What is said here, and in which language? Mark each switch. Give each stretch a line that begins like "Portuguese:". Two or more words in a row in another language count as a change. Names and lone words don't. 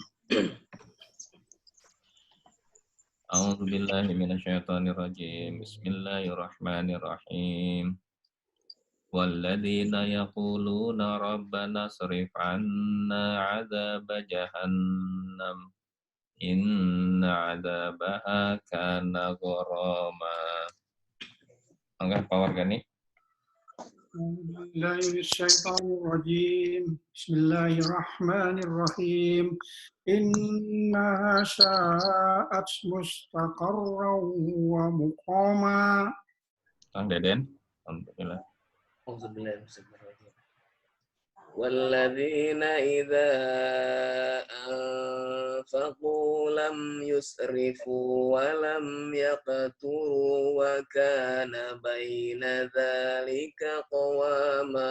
Arabic: أعوذ بالله من الشيطان الرجيم. Bismillahirrahmanirrahim. والذين يقولون ربنا اصرف عنا عذاب جهنم. إن عذابها كان غراما.
Indonesian: Enggak power gani?
Arabic: Bismillahirrahmanirrahim. إنها ساءت مستقرا ومقاما.
Sundanese: Kang Deden, alhamdulillah.
Arabic: والذين إذا أنفقوا لم يسرفوا ولم يقتروا وكان بين ذلك قواما.